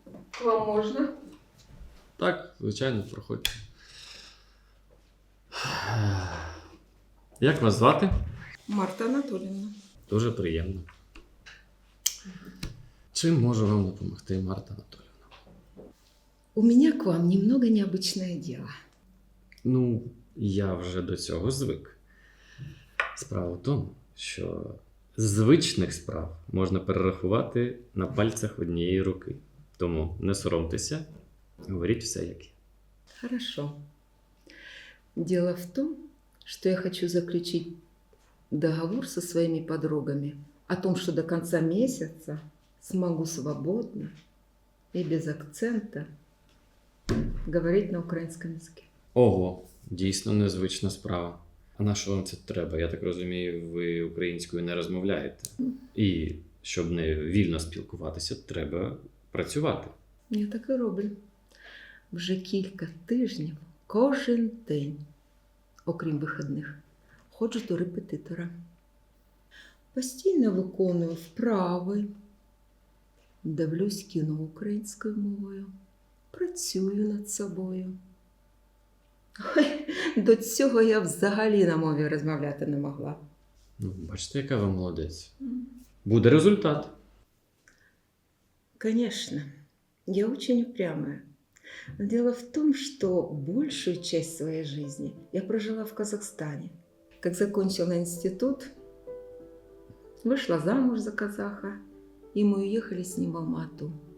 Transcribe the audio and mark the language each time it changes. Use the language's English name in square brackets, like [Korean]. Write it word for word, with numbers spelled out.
[Ukrainian] К вам можна? Так, звичайно, проходьте. Як вас звати? Марта Анатоліївна. Дуже приємно. Чим можу вам допомогти, Марта Анатоліївна? У мене [Russian] к вам немного необычное дело. [Ukrainian] Ну, я вже до цього звик. Справа в тому, що звичних справ можна перерахувати на пальцях однієї руки. Тому не соромтеся, говоріть все як є. [Russian] Хорошо. Дело в том, что я хочу заключить договор со своими подругами о том, что до конца месяца смогу свободно и без акцента говорить на украинском языке. [Ukrainian] Ого, дійсно незвична справа. А на що вам це треба? Я так розумію, ви українською не розмовляєте. І щоб не вільно спілкуватися, треба працювати. Я так і роблю. Вже кілька тижнів, кожен день, окрім вихідних, ходжу до репетитора. Постійно виконую вправи, дивлюсь кіно українською мовою, працюю над собою. Ой, до цього я взагалі на мові розмовляти не могла. Ну, бачите, яка ви молодець. Буде результат. [Russian] Конечно, я очень упрямая. Но дело в том, что большую часть своей жизни я прожила в Казахстане. Как закончила институт, вышла замуж за казаха, и мы уехали с ним в Алмату.